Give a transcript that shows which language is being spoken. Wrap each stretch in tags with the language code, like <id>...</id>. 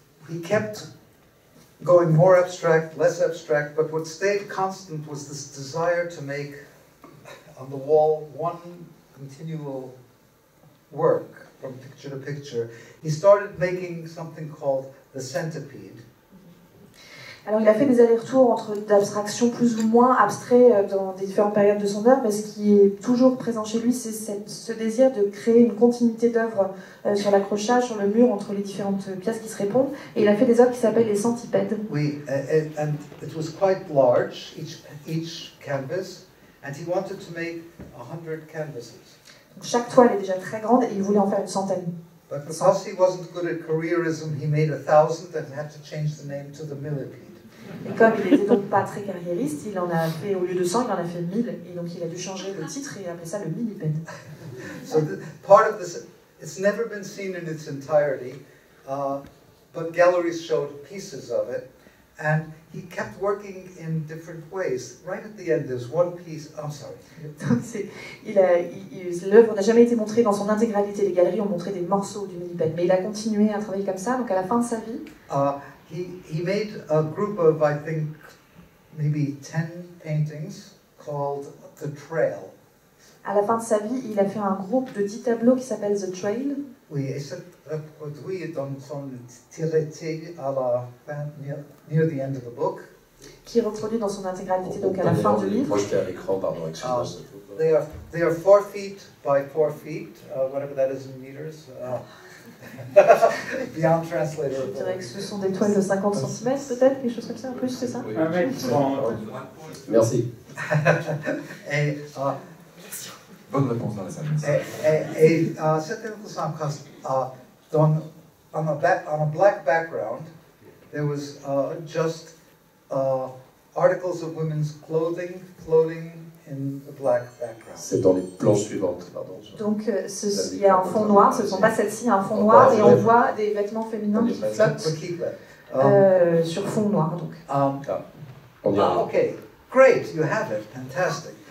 <en>he kept going more abstract, less abstract, but what stayed constant was this desire to make on the wall one continual work from picture to picture. He started making something called the centipede.</en> <fr>Alors il a fait des allers-retours entre d'abstractions plus ou moins abstraites dans des différentes périodes de son œuvre, mais ce qui est toujours présent chez lui, c'est ce désir de créer une continuité d'œuvres sur l'accrochage, sur le mur, entre les différentes pièces qui se répondent. Et il a fait des œuvres qui s'appellent les centipèdes.</fr> <en>Oui, and it was quite large, each canvas, and he wanted to make 100 canvases.</en> <fr>Donc, chaque toile est déjà très grande et il voulait en faire une centaine.</fr> <en>But because he wasn't good at careerism, he made 1,000 and had to change the name to the millipede.</en> <fr>Et comme il n'était donc pas très carriériste, il en a fait, au lieu de 100, il en a fait 1000, et donc il a dû changer le titre et appeler ça le millipède.</fr> <en>So part of this, it's never been seen in its entirety, but galleries showed pieces of it, and he kept working in different ways. Right at the end, there's one piece. I'm sorry.</en> <fr>L'œuvre n'a jamais été montrée dans son intégralité. Les galeries ont montré des morceaux du millipède, mais il a continué à travailler comme ça. Donc à la fin de sa vie,</fr> <en>he made a group of, I think, maybe 10 paintings called The Trail.</en> <fr>À la fin de sa vie, il a fait un groupe de 10 tableaux qui s'appelle The Trail. Oui, et c'est reproduit dans son tiré à la fin,</fr> <en>near the end of the book.</en> <fr>Qui est reproduit dans son intégralité, donc à la fin du livre. Projeté à l'écran, pardon, excusez-moi.</fr> <en>They are 4 feet by 4 feet, whatever that is in meters. Beyond translator.</en> <fr>Je dirais que ce sont des toiles de 50 cm peut-être, quelque chose comme ça, en plus, c'est ça? Oui. Merci. Et, bonne réponse dans la salle. et c'est intéressant parce que on a</fr> <en>black background, there was just articles of women's clothing floating in the black background.</en> <fr>C'est dans les planches suivantes, pardon. Donc il y a un fond noir, ce ne sont pas celles-ci, il y a un fond noir et on voit des vêtements féminins qui flottent sur fond noir. Donc.</fr> <en>Okay, great, you have it, fantastic.</en>